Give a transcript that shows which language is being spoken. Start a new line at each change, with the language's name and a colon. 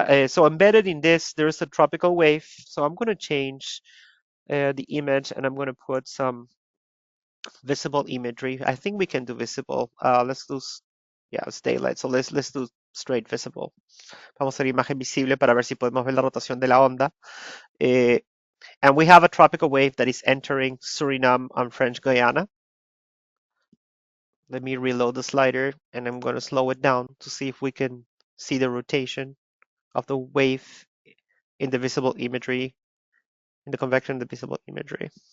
English: So embedded in this, there is a tropical wave. So I'm going to change the image and I'm going to put some visible imagery. I think we can do visible. Let's do, yeah, it's daylight. So let's do straight visible.
Spanish: Vamos a hacer imagen visible para ver si podemos ver la rotación de la onda.
English: And we have a tropical wave that is entering Suriname and French Guiana. Let me reload the slider and I'm going to slow it down to see if we can see the rotation of the wave in the visible imagery, in the convection of the visible imagery.